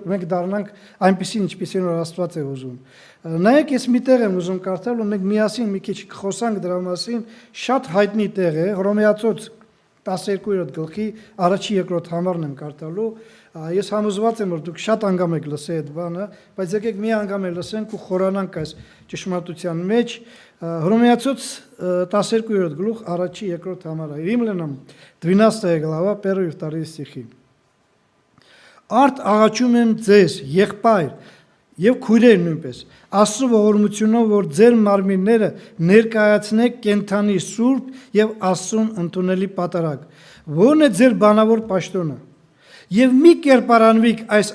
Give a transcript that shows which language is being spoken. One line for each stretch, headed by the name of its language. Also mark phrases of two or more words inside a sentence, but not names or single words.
Armenian: մենք դառնանք այնպեսին, ինչպեսին որ Աստված է ուզում։ Նայեք, ես մի տեղ եմ ուզում կարդալ ու մենք միասին մի քիչ խոսանք դրա մասին, շատ հայտնի տեղ է, Հռոմեացոց 12-րդ գլխի 1-2 համարն եմ կարդալու։ Ես համոզված եմ, որ դուք շատ անգամ եք լսել այդ բանը, բայց եկեք մի անգամ էլ լսենք ու խորանանք այս ճշմարտության մեջ։ Հռոմեացոց 12-րդ գլուխ 1-2 համարը։
Russian: Римлянам 12 глава 1-2 стихи։
Armenian: Արդ աղաչում եմ ձեզ, եղբայր, եւ քույրեր նույնպես, Աստծո ողորմությունով, որ ձեր մարմինները ներկայացնեք կենթանի սուրբ եւ Աստծուն ընդունելի պատարագ, որն է ձեր բանավոր պաշտոնը։ Եվ մի կերպարանվիկ այս